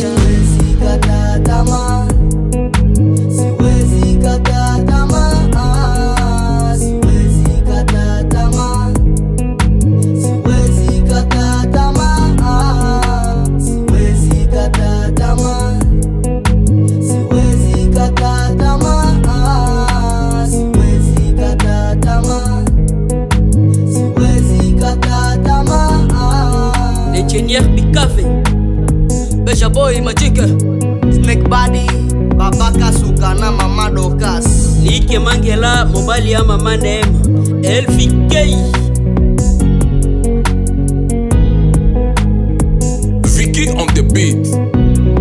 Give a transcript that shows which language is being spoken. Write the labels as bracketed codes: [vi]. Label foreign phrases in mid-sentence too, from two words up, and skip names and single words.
[sw] Siwezi kata tamaa, siwezi kata tamaa, siwezi kata tamaa, siwezi kata tamaa, siwezi kata tamaa, siwezi kata tamaa, siwezi kata tamaa, siwezi kata tamaa. Engineer Bikave Beja Boy Majike Snake Body Babaka Sukana Mama Dokas Like Mangela [ln] Mobali ya Mama [sw] Neema LVK [en] Vicky on the beat.